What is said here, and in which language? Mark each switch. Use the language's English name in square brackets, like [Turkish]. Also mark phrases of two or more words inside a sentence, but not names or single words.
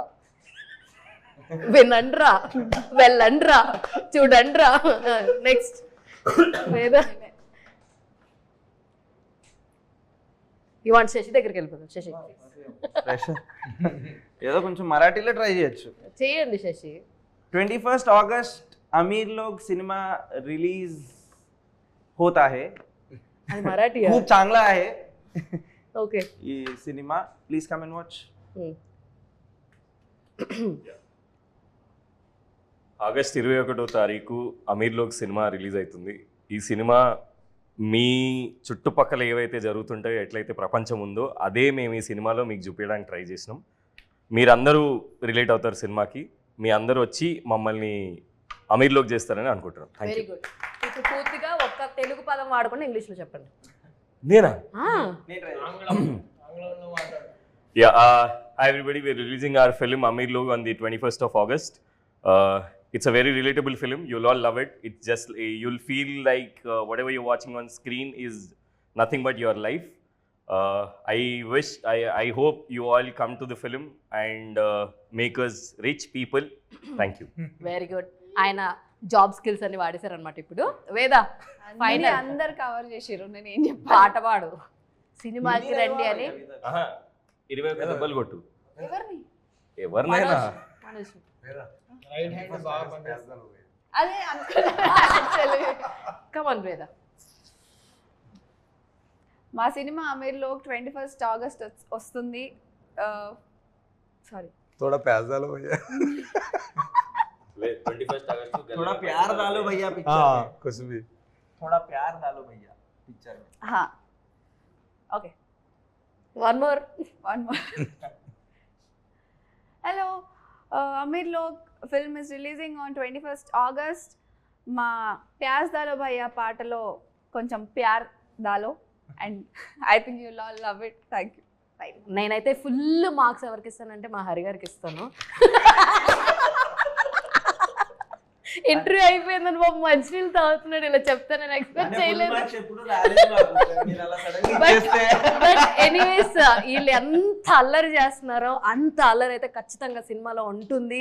[Telugu] వినండ్రా, వెళ్ళండ్రా, చూడండ్రా. [English] next you want [Telugu] శశి దగ్గరికి వెళ్ళిపోతాం. శశి ఏదో కొంచెం మరాఠీలో ట్రై చేయొచ్చు. చేయండి శశి. [Hindi] 21st अगस्त अमीर लोग सिनेमा रिलीज होता है. [Telugu] అది మరాఠీ. [Marathi] खूप चांगला आहे [Telugu] ఓకే. ఈ సినిమా. [English] Please come and watch. [Telugu] ఆగస్ట్ 21వ తారీఖు అమీర్లోక్ సినిమా రిలీజ్ అవుతుంది. ఈ సినిమా మీ చుట్టుపక్కల ఏవైతే జరుగుతుంటాయో, ఎట్లయితే ప్రపంచం ఉందో అదే మేము ఈ సినిమాలో మీకు చూపించడానికి ట్రై చేసినాం. మీరందరూ రిలేట్ అవుతారు సినిమాకి. మీ అందరూ వచ్చి మమ్మల్ని అమీర్లోక్ చేస్తారని అనుకుంటున్నాం. [English] Very good. [Telugu] ఇప్పుడు పూర్తిగా ఒక్క తెలుగు పదం వాడకుండా ఇంగ్లీష్లో చెప్పండి. నేనా? [English] Yeah, hi everybody, we're releasing our film Ameerlog on the 21st of August. It's a very relatable film. You'll all love it. It's just, you'll feel like whatever you're watching on screen is nothing but your life. I hope you all come to the film and make us rich people. Thank you. Very good. [Telugu] ఆయన [English] job skills [Telugu] అన్ని వాడేశారు అనమాట. ఇప్పుడు వేద ఫైనల్ అందరు కవర్ చేసిర్రు. నేను ఏం చెప్పాలి? పాట పాడు, సినిమాకి రండి అని. 21 దెబ్బలు కొట్టు. ఎవరిని? ఎవరినైనా. [English] right hand [Telugu] బాగా పనిచేస్తాను. అదే అనుకున్నా. [English] Come on Veda. [Telugu] మా సినిమా అమీర్లో 21st ఆగస్ట్ వస్తుంది. సారీ, [Hindi] थोड़ा प्याज डालो भैया. 21 अगस्त को थोड़ा प्यार डालो भैया पिक्चर में. कुछ भी. थोड़ा प्यार डालो भैया पिक्चर में. हाँ ओके, [English] One more. Hello, Ameer Log film is releasing on 21st ఆగస్ట్. మా [Hindi] प्याज डालो भैया [Telugu] పాటలో కొంచెం [Hindi] प्यार डालो [English] and I think you all love it. Thank you. [Telugu] నేనైతే [English] full marks [Telugu] ఎవరికి ఇస్తానంటే మా హరి గారికి ఇస్తాను. ఇంటర్వ్యూ అయిపోయిందని బాబు మంచినీళ్ళు తాగుతున్నాడు ఇలా చెప్తే నేను ఎక్స్పెక్ట్ చేయలేదు. [English] but anyways [Telugu] వీళ్ళు ఎంత అల్లరి చేస్తున్నారో అంత అల్లరి అయితే ఖచ్చితంగా సినిమాలో ఉంటుంది.